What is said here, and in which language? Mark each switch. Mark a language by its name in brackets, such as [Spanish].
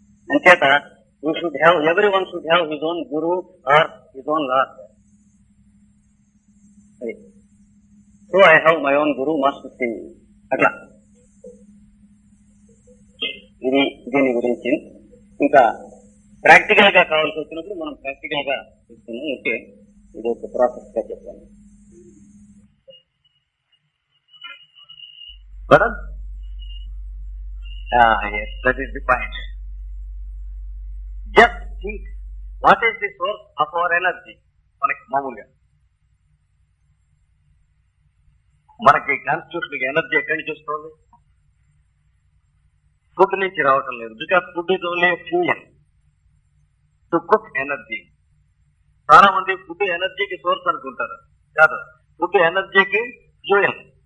[English] అంచేత everyone should have his own guru or his own lord. So I have my own guru, master Singh. [Telugu] అట్లా ఇది దీని గురించి ఇంకా ప్రాక్టికల్ గా కావాల్సి వచ్చినప్పుడు మనం ప్రాక్టికల్ గా చూస్తున్నాం. ఓకే, ఇది ఒక ప్రాసెస్ గా చెప్తాను. [English] Yes, that is the point. Just think, what is the source of our energy? [Telugu] మనకి మామూలుగా మనకి కాన్స్టిట్యూషన్ ఎనర్జీ ఎక్కడి నుంచి వస్తుంది? ఫుడ్ నుంచి రావటం లేదు. [English] Because food is only fuel to cook energy. [Telugu] చాలా మంది ఫుడ్ ఎనర్జీకి సోర్స్ అనుకుంటారు. కాదు, ఫుడ్ ఎనర్జీకి ఫ్యూయల్.